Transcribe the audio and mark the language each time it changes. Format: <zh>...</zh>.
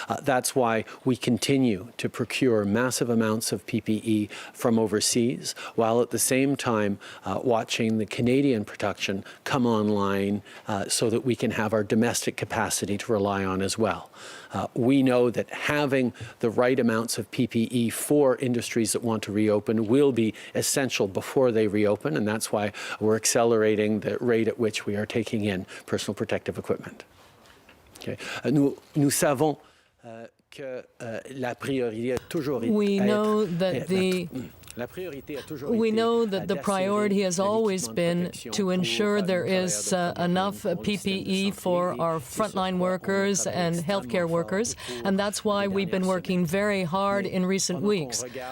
<en>That's why we continue to procure massive amounts of PPE from overseas, while at the same time watching the Canadian production come online so that we can have our domestic capacity to rely on as well. We know that having the right amounts of PPE for industries that want to reopen will be essential before they reopen, and that's why we're accelerating the rate at which we are taking in personal protective equipment. Okay.</en> <fr>Nous savons que la priorité a toujours été.</fr> <en>We know that the priority has always been to ensure there is enough PPE for our frontline workers and healthcare workers, and that's why we've been working very hard in recent weeks.</en>